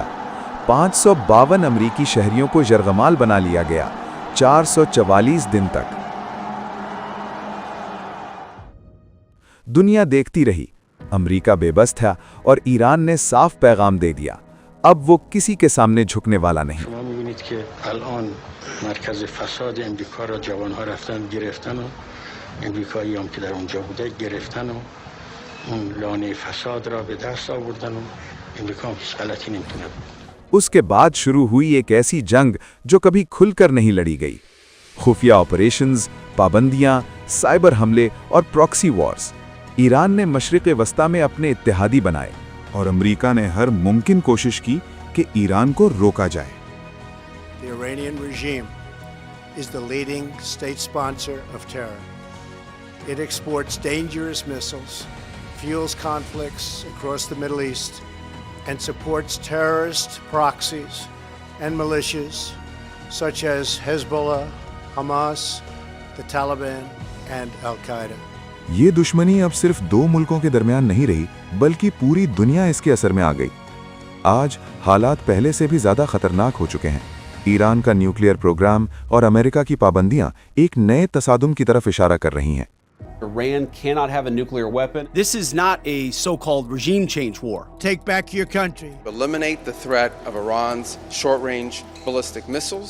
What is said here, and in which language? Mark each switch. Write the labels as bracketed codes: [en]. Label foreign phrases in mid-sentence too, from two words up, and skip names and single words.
[hi] 552 अमरीकी शहरियों को यरगमाल बना लिया गया 444 दिन तक। दुनिया देखती रही, अमरीका बेबस था और ईरान ने साफ पैगाम दे दिया, अब वो किसी के सामने झुकने वाला नहीं। [fa] که الان مرکز فساد امریکا را جوانها رفتن گرفتن و امریکایی‌ام که در اونجا بوده گرفتن و اون لانه فساد را به دست آوردن و امریکا هیچ غلطی نمی‌تونه بکنه। [hi] उसके बाद शुरू हुई एक ऐसी जंग जो कभी खुलकर नहीं लड़ी गई। खुफिया ऑपरेशंस, पाबंदियां, साइबर हमले और [en] proxy wars. [hi] ईरान ने मशरिक़ वस्ता में अपने इत्तेहादी बनाए और अमेरिका ने हर मुमकिन कोशिश की कि ईरान को रोका जाए। [en] The Iranian regime is the leading state sponsor of terror. It exports dangerous missiles, fuels conflicts across the Middle East, and supports terrorist proxies and militias such as Hezbollah, Hamas, the Taliban, and Al-Qaeda. [hi] ये दुश्मनी अब सिर्फ दो मुल्कों के दरमियान नहीं रही बल्कि पूरी दुनिया इसके असर में आ गई। आज हालात पहले से भी ज्यादा खतरनाक हो चुके हैं। ईरान का [en] nuclear program [hi] और अमेरिका की पाबंदियां एक नए तसादुम की तरफ इशारा कर रही हैं। [en] Iran cannot have a nuclear weapon. This is not a so-called regime change war. Take back your country. Eliminate the threat of Iran's short-range ballistic missiles.